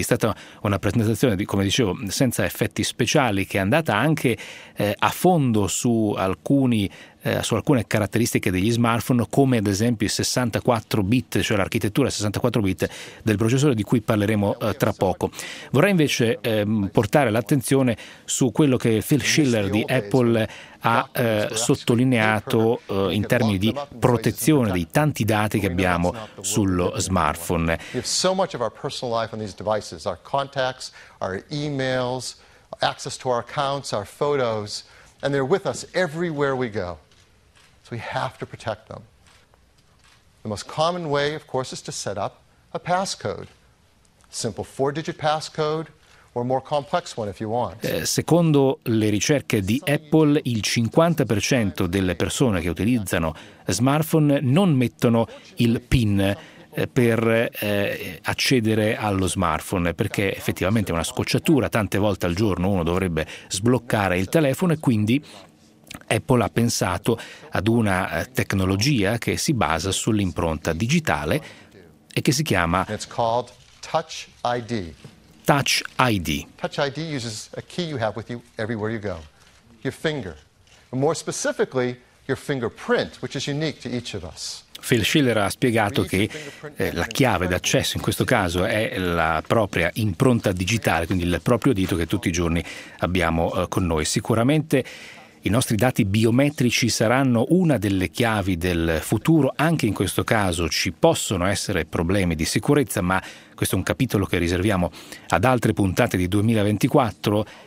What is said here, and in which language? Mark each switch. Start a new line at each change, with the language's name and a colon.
Italian: È stata una presentazione, come dicevo, senza effetti speciali, che è andata anche a fondo su alcune caratteristiche degli smartphone, come ad esempio i 64 bit, cioè l'architettura 64 bit del processore, di cui parleremo tra poco. Vorrei invece portare l'attenzione su quello che Phil Schiller di Apple ha sottolineato in termini di protezione dei tanti dati che abbiamo sullo smartphone.
English: So much of our personal life on these devices, our contacts, our emails, access to our accounts, our photos, and they're with us everywhere we go. So we have to protect them. The most common way, of course, is to set up a passcode. Simple 4-digit passcode or more complex one if you want.
Italian: Secondo le ricerche di Apple, il 50% delle persone che utilizzano smartphone non mettono il PIN per accedere allo smartphone, perché effettivamente è una scocciatura. Tante volte al giorno uno dovrebbe sbloccare il telefono, e quindi Apple ha pensato ad una tecnologia che si basa sull'impronta digitale e che si chiama
English: Touch ID. Touch ID. Touch ID uses a key you have with you everywhere you go. Your finger. And more specifically, your fingerprint, which is unique to each of us.
Italian: Phil Schiller ha spiegato che la chiave d'accesso in questo caso è la propria impronta digitale, quindi il proprio dito che tutti i giorni abbiamo con noi. Sicuramente i nostri dati biometrici saranno una delle chiavi del futuro. Anche in questo caso ci possono essere problemi di sicurezza, ma questo è un capitolo che riserviamo ad altre puntate di 2024.